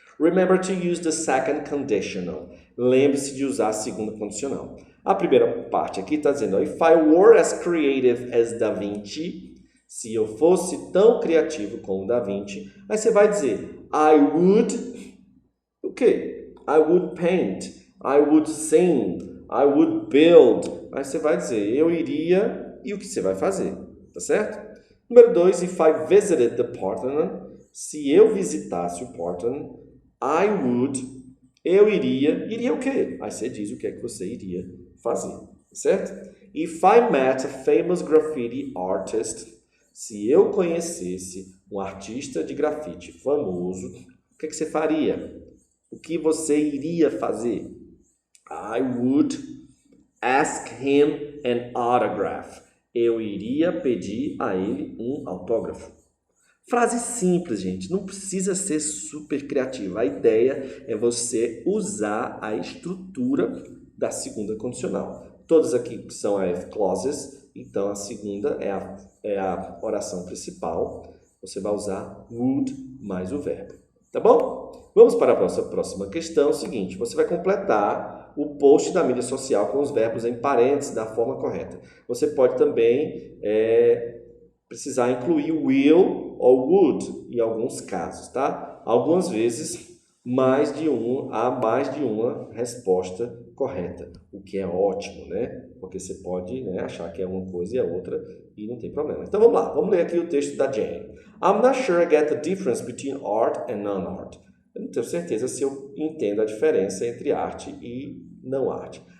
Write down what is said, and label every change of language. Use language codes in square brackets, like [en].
[en] Remember to use the second conditional. [pt] Lembre-se de usar a segunda condicional. A primeira parte aqui está dizendo, [en] if I were as creative as Da Vinci, [pt] se eu fosse tão criativo como Da Vinci, aí você vai dizer, [en] I would, [pt] o quê? [en] I would paint, I would sing, I would build. [pt] Aí você vai dizer, eu iria, e o que você vai fazer, tá certo? Número 2, [en] if I visited the Parthenon, [pt] se eu visitasse o Parthenon, [en] I would, [pt] eu iria o quê? Aí você diz o que é que você iria fazer, certo? [en] If I met a famous graffiti artist, [pt] se eu conhecesse um artista de grafite famoso, o que é que você faria? O que você iria fazer? [en] I would ask him an autograph. [pt] Eu iria pedir a ele um autógrafo. Frase simples, gente. Não precisa ser super criativa. A ideia é você usar a estrutura da segunda condicional. Todas aqui são AF clauses, então a segunda é a oração principal. Você vai usar would mais o verbo. Tá bom? Vamos para a nossa próxima questão. Seguinte, você vai completar o post da mídia social com os verbos em parênteses da forma correta. Você pode também precisar incluir will ou would em alguns casos, tá? Algumas vezes há mais de uma resposta correta, o que é ótimo, né? Porque você pode achar que é uma coisa e é outra e não tem problema. Então vamos lá, vamos ler aqui o texto da Jane. [en] I'm not sure I get the difference between art and non-art. [pt] Eu não tenho certeza se eu entendo a diferença entre arte e não arte.